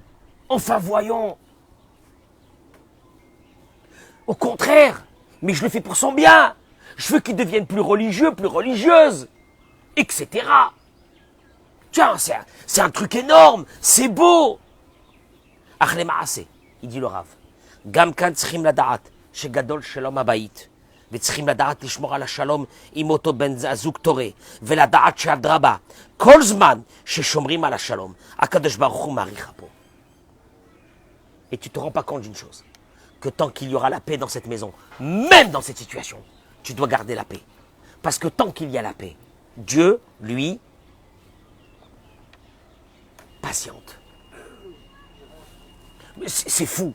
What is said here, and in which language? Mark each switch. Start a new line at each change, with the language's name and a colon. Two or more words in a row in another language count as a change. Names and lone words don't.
French: Au contraire, mais je le fais pour son bien. Je veux qu'il devienne plus religieux, plus religieuse, etc. Tiens, c'est un truc énorme, c'est beau.
Hebrew: אחלה מעשה,
French: il dit le Rav.
Hebrew: גם כאן צריכים לדעת, שגדול שלום הבית. וצריכים לדעת לשמור על השלום עם אותו בן הזוג תורה, ולדעת שאדרבה, כל זמן ששומרים על השלום, הקדוש ברוך הוא מעריך פה.
French: Et tu te rends pas compte d'une chose, que tant qu'il y aura la paix dans cette maison, même dans cette situation, tu dois garder la paix. Parce que tant qu'il y a la paix, Dieu, lui, patiente. C'est fou.